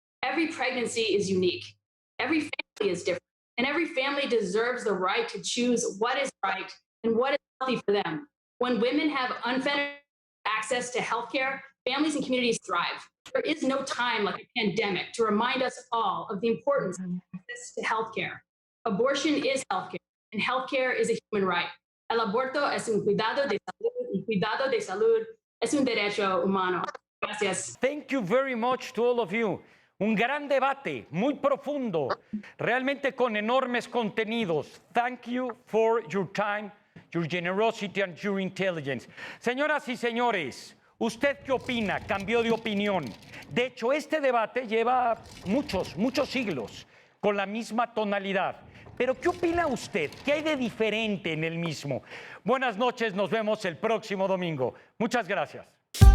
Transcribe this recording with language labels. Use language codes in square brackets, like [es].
[en] Every pregnancy is unique. Every family is different, and every family deserves the right to choose what is right and what is healthy for them. When women have unfettered access to healthcare, families and communities thrive. There is no time like a pandemic to remind us all of the importance of access to healthcare. Abortion is healthcare, and healthcare is a human right. [es] El aborto es un cuidado de salud, y cuidado de salud es un derecho humano. Gracias. [en] Thank you very much to all of you. [es] Un gran debate, muy profundo, realmente con enormes contenidos. [en] Thank you for your time, your generosity and your intelligence. [es] Señoras y señores, ¿usted qué opina? Cambió de opinión. De hecho, este debate lleva muchos siglos con la misma tonalidad. Pero, ¿qué opina usted? ¿Qué hay de diferente en el mismo? Buenas noches, nos vemos el próximo domingo. Muchas gracias.